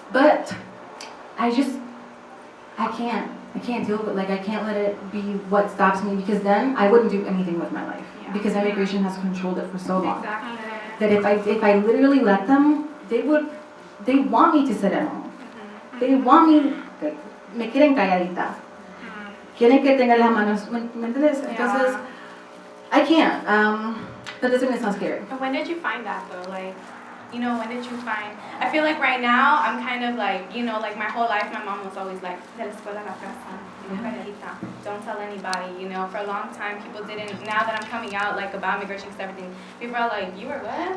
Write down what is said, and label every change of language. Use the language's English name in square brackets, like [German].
[English] But I can't deal with it. Like, I can't let it be what stops me, because then I wouldn't do anything with my life. Yeah. Because immigration has controlled it for so long. Exactly. That if I literally let them, they want me to sit at home. They want me, [Spanish] me quieren calladita. Quieren que tenga las manos, ¿me entiendes? Entonces, [English] I can't. That doesn't mean it's not scary. And when did you find that though? Like, you know, when did you find? I feel like right now I'm kind of like, you know, like my whole life my mom was always like, [Spanish] de la escuela a la casa, [English] don't tell anybody, you know. For a long time people didn't. Now that I'm coming out like about immigration and everything, people are like, you were what?